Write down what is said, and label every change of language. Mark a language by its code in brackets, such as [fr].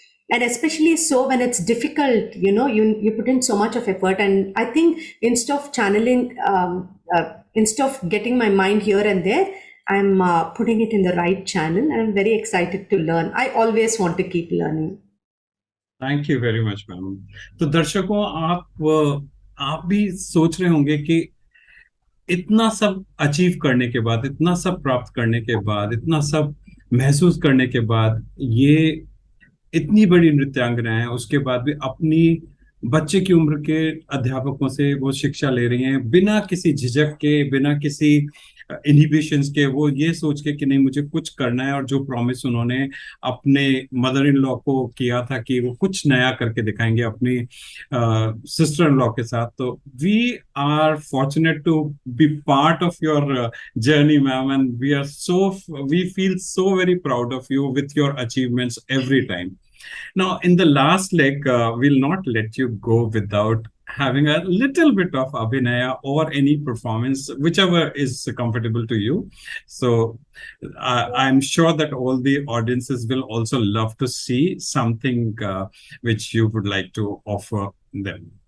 [en] And especially so when it's difficult, you know, you put in so much of effort. And I think instead of channeling, instead of getting my mind here and there, I'm putting it in the right channel, and I'm very excited to learn. I always want to keep learning. Thank you very much ma'am. [hi] तो दर्शकों, आप भी सोच रहे होंगे कि इतना सब अचीव करने के बाद, इतना सब प्राप्त करने के बाद, इतना सब महसूस करने के बाद, ये इतनी बड़ी नृत्यांगना है, उसके बाद भी अपनी बच्चे की उम्र के अध्यापकों से वो शिक्षा ले रही हैं बिना किसी झिझक के, बिना किसी इनहिबिशंस के. वो ये सोच के कि नहीं, मुझे कुछ करना है, और जो प्रॉमिस उन्होंने अपने मदर इन लॉ को किया था कि वो कुछ नया करके दिखाएंगे अपनी सिस्टर इन लॉ के साथ. [en] तो we are fortunate to be part of your journey ma'am, and we feel so very proud of you with your achievements every time. Now, in the last leg, we'll not let you go without having a little bit of abhinaya or any performance, whichever is comfortable to you. So, I'm sure that all the audiences will also love to see something which you would like to offer them.